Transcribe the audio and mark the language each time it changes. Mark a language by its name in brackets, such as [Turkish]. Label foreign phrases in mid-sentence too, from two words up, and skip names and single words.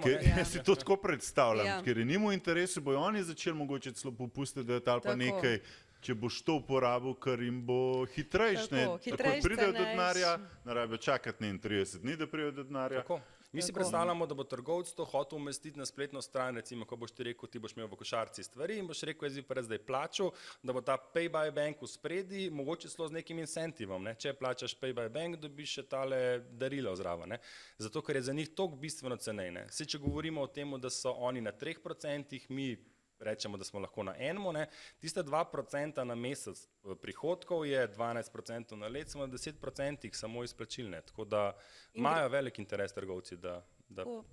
[Slovenian] Jaz si to tako predstavljam, ker je njim v interesu, bojo oni začeli mogoče celo popustiti, da je ali pa nekaj, če boš to uporabil, ker jim bo hitrejš. Tako pridejo do denarja, ne rabijo čakati 30 dni, da pridejo do denarja. Mi si predstavljamo, da bo trgovec to hotel umestiti na spletno stran, recimo, ko boš ti rekel, ti boš imel v košarci stvari in boš rekel, jaz bi pa zdaj plačal, da bo ta [English] pay by bank [Slovenian] v spredi, mogoče celo z nekim incentivom. Če plačaš [English] pay by bank, [Slovenian] dobiš še tale darilo zraven. Zato, ker je za njih toliko bistveno cenej. Če govorimo o tem, da so oni na 3%, mi rečemo, da smo lahko na enemu, tiste 2% na mesec prihodkov je 12% na let, smo na 10% samo izplačilne, tako da imajo velik interes trgovci, da